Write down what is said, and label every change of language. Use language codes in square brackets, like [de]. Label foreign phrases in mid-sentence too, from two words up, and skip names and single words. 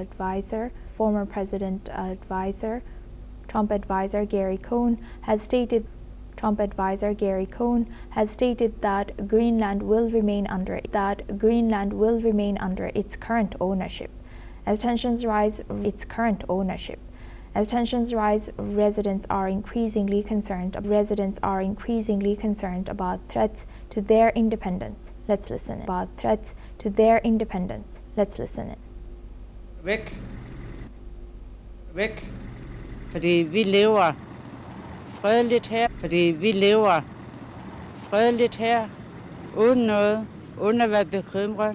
[en] advisor Trump advisor Gary Cohn has stated that Greenland will remain under its current ownership. As tensions rise, residents are increasingly concerned about threats to their independence. Let's listen in. [da] Væk. Fordi vi lever fredeligt her, uden at være bekymret.